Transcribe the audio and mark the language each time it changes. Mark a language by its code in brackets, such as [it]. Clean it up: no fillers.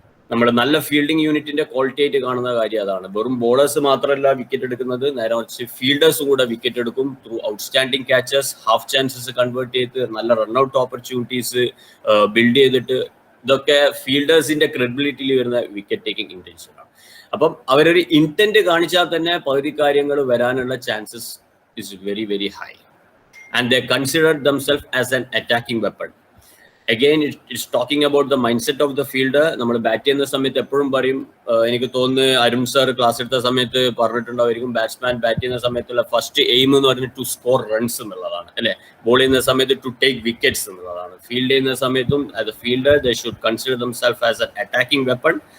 [ml] നമ്മൾ നല്ല ഫീൽഡിംഗ് യൂണിറ്റിന്റെ ക്വാളിറ്റി ആയിട്ട് കാണുന്ന കാര്യം അതാണ്. വെറും ബോളേഴ്സ് മാത്രമല്ല വിക്കറ്റ് എടുക്കുന്നത്, നേരെ മറിച്ച് ഫീൽഡേഴ്സ് കൂടെ വിക്കറ്റ് എടുക്കും [en] through outstanding catches, [ml] half chances convert ചെയ്ത് നല്ല റൺഔട്ട് ഓപ്പർച്യൂണിറ്റീസ് ബിൽഡ് ചെയ്തിട്ട്. ഇതൊക്കെ ഫീൽഡേഴ്സിന്റെ ക്രെഡിബിലിറ്റിയിൽ വരുന്ന വിക്കറ്റ് ടേക്കിംഗ് ഇന്റൻഷൻ ആണ്. അപ്പം അവരൊരു ഇന്റന്റ് കാണിച്ചാൽ തന്നെ പകുതി കാര്യങ്ങൾ വരാനുള്ള chances [en] Is very very high. And they consider themselves as an attacking weapon. Again, it's talking about the mindset of the fielder. [ml] നമ്മൾ ബാറ്റ് ചെയ്യുന്ന സമയത്ത് എപ്പോഴും പറയും, എനിക്ക് തോന്നുന്നു അരുൺ സാർ ക്ലാസ് എടുത്ത സമയത്ത് പറഞ്ഞിട്ടുണ്ടായിരിക്കും, ബാറ്റ്സ്മാൻ ബാറ്റ് ചെയ്യുന്ന സമയത്തുള്ള ഫസ്റ്റ് എയിം എന്ന് പറയുന്നത് [en] to score runs [ml] എന്നുള്ളതാണ്, അല്ലെ? [en] ball [ml] ചെയ്യുന്ന സമയത്ത് [en] to take wickets [ml] എന്നുള്ളതാണ്. [en] field [ml] ചെയ്യുന്ന സമയത്തും [en] As a fielder they should consider themselves as an attacking weapon.